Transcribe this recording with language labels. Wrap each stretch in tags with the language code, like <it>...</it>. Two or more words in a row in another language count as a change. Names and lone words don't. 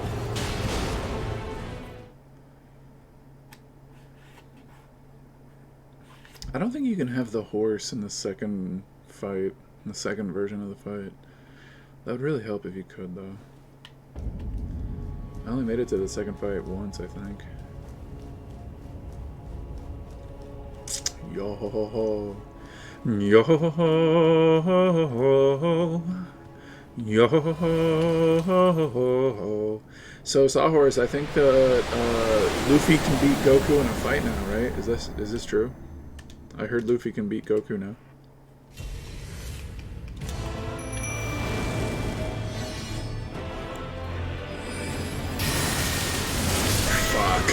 <en>I don't think you can have the horse in the second fight, in the second version of the fight. That would really help if you could, though. I only made it to the second fight once, I think. Yo ho ho ho. Yo ho ho ho. Yo ho ho ho. So Sawhorse, I think that Luffy can beat Goku in a fight now, right? Is this true? I heard Luffy can beat Goku now. Fuck.</en>